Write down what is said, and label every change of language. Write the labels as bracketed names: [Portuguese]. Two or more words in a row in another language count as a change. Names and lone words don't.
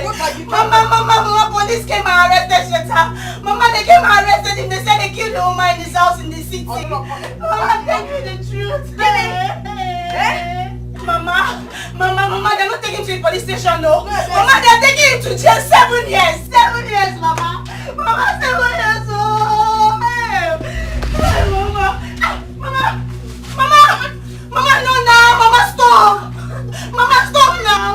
[English] Mama, police came and arrested Sheta. Mama, they came and arrested him. They said they killed the woman in his house in the city. Mama, tell me the truth. Mama, they're not taking him to the police station, no. Mama, they're taking him to jail 7 years. 7 Mama. Mama, stay with us. Hey, Mama. Mama, no, now. Mama, stop. Mama, stop now.